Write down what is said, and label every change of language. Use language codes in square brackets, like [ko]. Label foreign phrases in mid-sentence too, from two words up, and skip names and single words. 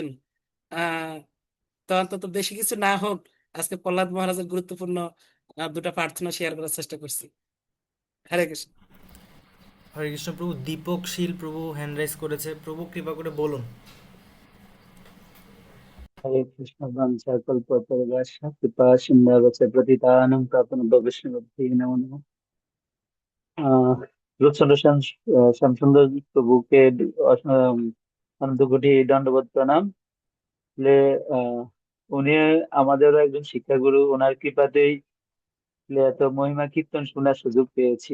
[bn] আহ তো অন্তত বেশি কিছু না হোক, আজকে প্রহ্লাদ মহারাজের গুরুত্বপূর্ণ দুটা প্রার্থনা শেয়ার করার চেষ্টা করছি। হরে কৃষ্ণ। হরে কৃষ্ণ প্রভু। দীপক শীল প্রভু [en] hand raise [bn] করেছে, প্রভু কৃপা করে বলুন। [sa] হরে কৃষ্ণ বাঞ্ছাকল্পতরুশ্চ কৃপা সিন্ধুব্য পতিতানাং পাবনেভ্যো নমো নমঃ। [bn] রূপচন্দ্র শ্যামসুন্দর প্রভুকে অনন্ত কোটি দণ্ডবত প্রণাম। আসলে উনি আমাদেরও একজন শিক্ষাগুরু, ওনার কৃপাতেই এত মহিমা কীর্তন শোনার সুযোগ পেয়েছি।